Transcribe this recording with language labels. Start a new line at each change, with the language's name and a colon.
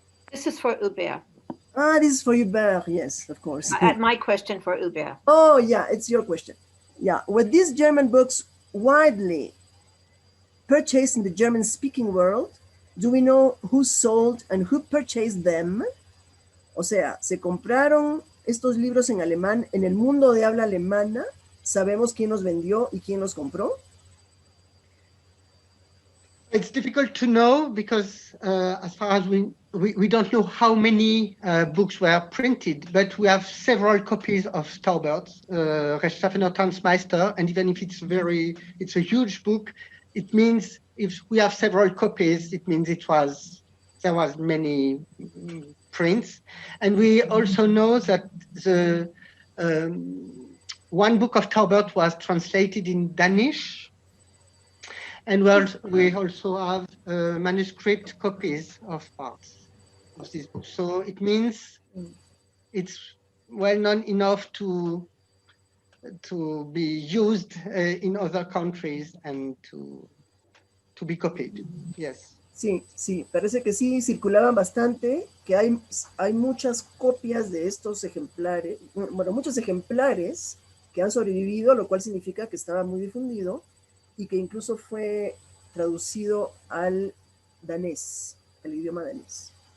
English: This is for Hubert. Ah, this is for Hubert, yes, of course. My question for Hubert. Oh, yeah, it's your question. Yeah, were these German books widely purchased in the German-speaking world? Do we know who sold and who purchased them?
Spanish: O sea, ¿se compraron estos libros en alemán en el mundo de habla alemana? ¿Sabemos quién los vendió y quién los compró?
English: It's difficult to know because as far as we don't know how many books were printed, but we have several copies of Staubert's Rechtschaffener Tanzmeister, and even if it's a huge book, it means if we have several copies, it means there was many prints. And we also know that the one book of Taubert was translated in Danish, and we also have manuscript copies of parts of this book. So it means it's well known enough to be used in other countries and to be copied. Yes.
Spanish: Sí, sí, parece que sí, circulaban bastante, que hay muchas copias de estos ejemplares, bueno, muchos ejemplares que han sobrevivido, lo cual significa que estaba muy difundido y que incluso fue traducido al danés, al idioma danés.